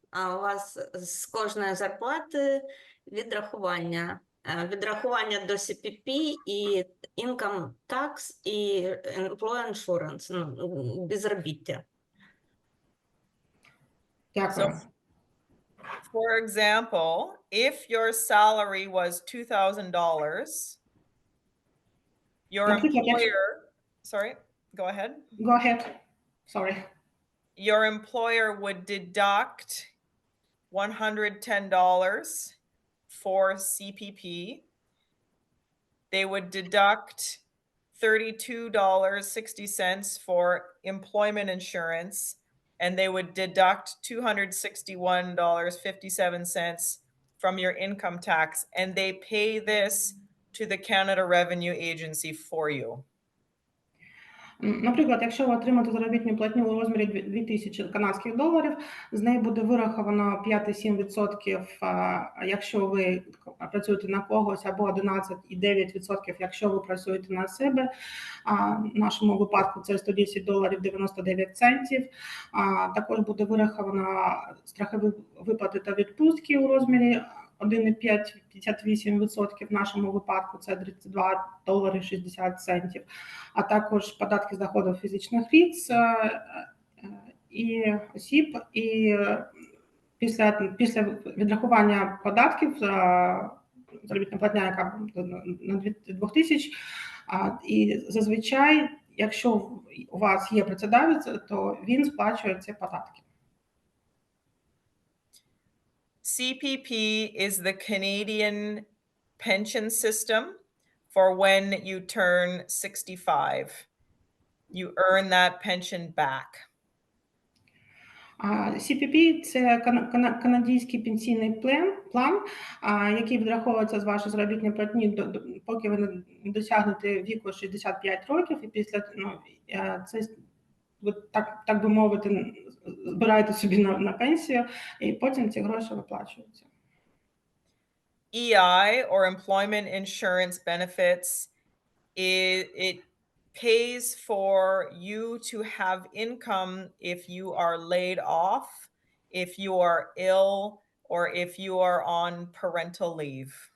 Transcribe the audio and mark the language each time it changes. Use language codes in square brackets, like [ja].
[uk] А у вас з кожної зарплати відрахування. Відрахування до CPP і [en] income tax [uk] і [en] employee insurance, [uk] безробіття. Дякую. [en] So, for example, if your salary was $2,000, your employer, sorry, go ahead. Go ahead. Sorry. Your employer would deduct $110 for CPP. They would deduct $32.60 for employment insurance, and they would deduct $261.57 from your income tax, and they pay this to the Canada Revenue Agency for you. [uk] Наприклад, якщо ви отримаєте заробітну платню у розмірі 2000 канадських доларів, з неї буде вираховано 5,7%, якщо ви працюєте на когось, або 11,9%, якщо ви працюєте на себе. В нашому випадку це $110.99. Також буде вираховано страхові виплати та відпустки у розмірі 1,58%, в нашому випадку це $32.60, а також податки з доходів фізичних лиць і осіб. І після відрахування податків заробітна платня, яка на 2000, і зазвичай, якщо у вас є працедавець, то він сплачує ці податки. [en] CPP is the Canadian pension system for when you turn 65. You earn that pension back. [uk] CPP – це канадський пенсійний план, який відраховується з вашої заробітної платні, поки ви не досягнете віку 65 років, і після це, ви, так би мовити, збираєте собі на пенсію, і потім ці гроші виплачуються. [en] EI, or Employment Insurance Benefits, it pays for you to have income if you are laid off, if you are ill, or if you are on parental leave.